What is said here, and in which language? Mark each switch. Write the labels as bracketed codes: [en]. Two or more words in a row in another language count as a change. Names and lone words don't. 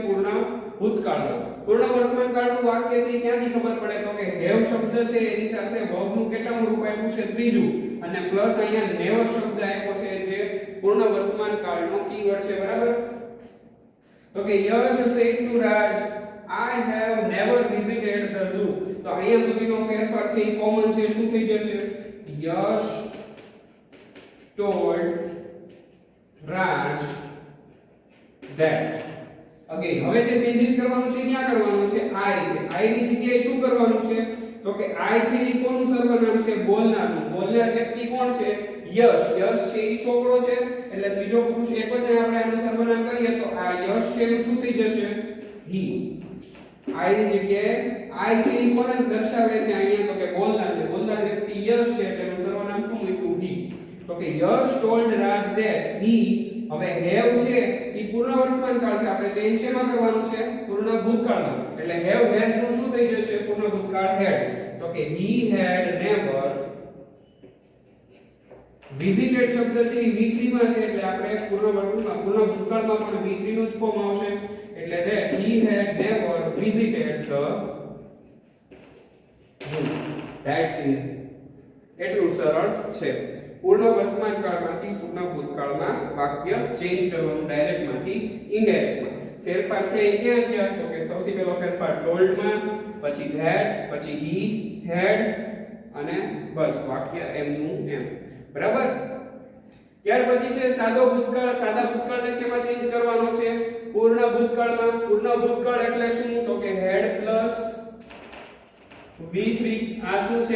[gu] પૂર્ણ ભૂતકાળમાં. પૂર્ણ વર્તમાન કાળનું વાક્ય છે ક્યાંથી ખબર પડે? તો કે હેવ શબ્દ છે એની સાથે વર્બનું કેટલામું રૂપ આપ્યું છે? ત્રીજું. અને પ્લસ અહીંયા નેવર શબ્દ આપ્યો છે જે પૂર્ણ વર્તમાન કાળનો કીવર્ડ છે બરાબર. તો કે [en] યશ said to Raj I have never visited the zoo. [gu] તો અહીંયા સુધીનો ફેરફાર છે એ કોમન છે. શું થઈ જશે? [en] યશ told Raj that. [gu] અગેન હવે જે ચેન્જીસ કરવાનું છે ક્યાં કરવાનું છે? I છે. I ની જગ્યાએ શું કરવાનું છે? તો કે I છે એ કોનું સર્વનામ છે? બોલનારનું. બોલનાર વ્યક્તિ કોણ છે? યશ. યશ છે એ છોકરો છે એટલે ત્રીજો પુરુષ એકવચન આપણે આનું સર્વનામ કરીએ તો આ યશ છે એનું શું થઈ જશે? he. I ની જગ્યાએ I છે એ કોને દર્શાવે છે અહીંયા? તો કે બોલનારને. બોલનાર વ્યક્તિ યશ છે એટલે એનું સર્વનામ શું મૂક્યું? he. તો કે યશ [en] told Raj that he. [gu] હવે have છે એ પૂર્ણ વર્તમાન કાળ છે. આપણે ચેન્જ શેમાં કરવાનું છે? પૂર્ણ ભૂતકાળમાં. એટલે [en] have has [gu] નું શું થઈ જશે? પૂર્ણ ભૂતકાળ had. તો કે [en] he had never visited [gu] શબ્દ છે એ V3 માં છે એટલે આપણે પૂર્ણ વર્તમાનમાં પૂર્ણ ભૂતકાળમાં પણ V3 નું જ ફોર્મ આવશે. એટલે [en] that he had never visited the zoo. That's easy. [gu] એટલું સરળ છે. પૂર્ણ વર્તમાન કાળમાંથી પૂર્ણ ભૂતકાળમાં વાક્ય ચેન્જ કરવાનું ડાયરેક્ટ માંથી ઇનડાયરેક્ટ માં. ફેરફાર થઈ ક્યાં થયા? તો કે સૌથી પહેલો ફેરફાર told માં, પછી that, પછી [en] he had [gu] અને બસ વાક્ય એમનું એમ. બરાબર. ત્યાર પછી છે સાદો ભૂતકાળ. સાદા ભૂતકાળને શેમાં ચેન્જ કરવાનો છે? પૂર્ણ ભૂતકાળમાં. પૂર્ણ ભૂતકાળ એટલે શું? તો કે had પ્લસ V3. આ શું છે?